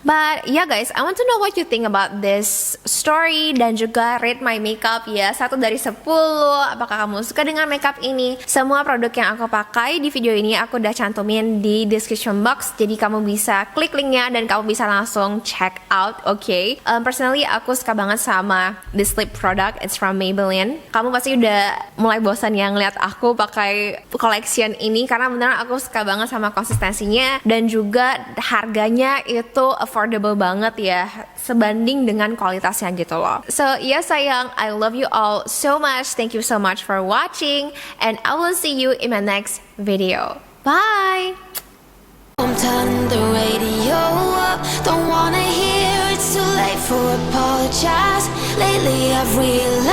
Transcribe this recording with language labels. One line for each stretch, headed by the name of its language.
English: But yeah guys, I want to know what you think about this story,
Indonesian: dan juga
English: rate my makeup
Indonesian: ya, 1 dari 10. Apakah kamu suka dengan makeup ini? Semua produk yang aku pakai di video ini aku udah cantumin di description box, jadi kamu bisa klik linknya dan kamu bisa langsung
English: check out,
Indonesian: okay? Personally aku suka banget sama this lip product, it's from Maybelline. Kamu pasti udah mulai bosan ya ngeliat aku pakai collection ini, karena beneran aku suka banget sama konsistensinya, dan juga harganya itu affordable banget ya, sebanding dengan kualitasnya gitu loh.
English: So
Indonesian: ya sayang,
English: I love you all so much. Thank you so much for watching, and I will see you in my next video. Bye! Turn the radio up, don't wanna hear it's too late for apologize. Lately I've realized